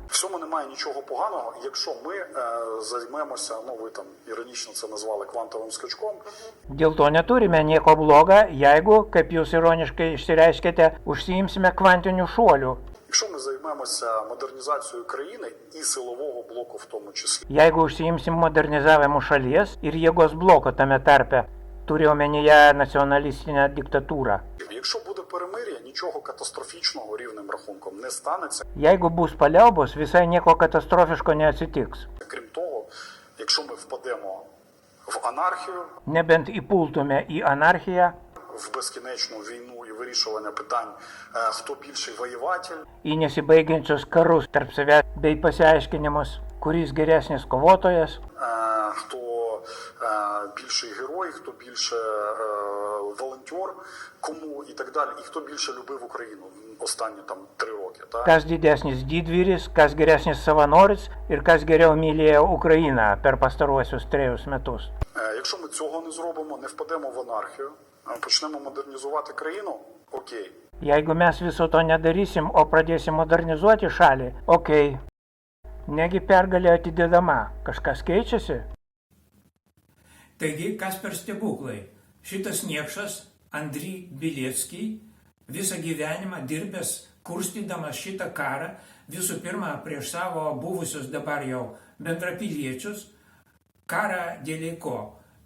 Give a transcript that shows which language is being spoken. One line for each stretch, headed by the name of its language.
Ukrainian: в цьому немає нічого поганого, якщо ми займемося, ви там іронічно це назвали квантовим скачком.
Lithuanian: Dėl to neturime nieko bloga, jeigu, kaip jūs ironiškai išsireiškėte, užsiimsime kvantinių šuolių.
Ukrainian: Якщо ми займемося модернізацією країни і силового блоку в тому числі.
Lithuanian: Jeigu užsiimsim modernizavimu šalies ir jėgos bloko tame tarpe, turi omenyje nacionalistinę diktatūrą.
Ukrainian: Якщо буде перемир'я, нічого катастрофічного рівним рахунком не станеться.
Lithuanian: Jeigu bus paliaubos, visai nieko katastrofiško neatsitiks.
Ukrainian: Крім того, якщо ми впадемо в анархію,
Lithuanian: Nebent įpultume į anarchiją,
Ukrainian: в безкінечну війну і вирішування питань, хто більший воєватель,
Lithuanian: į nesibaigiančius karus tarp savęs bei pasiaiškinimus, kuris geresnis kovotojas,
Ukrainian: хто більший герой, хто більше волонтер, кому і так далі, і хто більше любив Україну останні там 3 роки. Так?
Lithuanian: Kas didesnis didvyris, kas geresnis savanoris ir kas geriau mylėjo Ukrainą per pastaruosius 3 metus.
Ukrainian: Якщо ми цього не зробимо, не впадемо в анархію, почнемо модернізувати країну, окей.
Lithuanian: Jeigu mes viso to nedarysim, o pradėsim modernizuoti šalį, okei. Negi pergalė atidedama, kažkas keičiasi? Taigi, kas per stebuklai? Šitas niekšas, Andriy Bielskiy, visą gyvenimą dirbęs, kurstydamas šitą karą, visų pirma prieš savo buvusius dabar jau bendrapiliečius, karą dėl ko?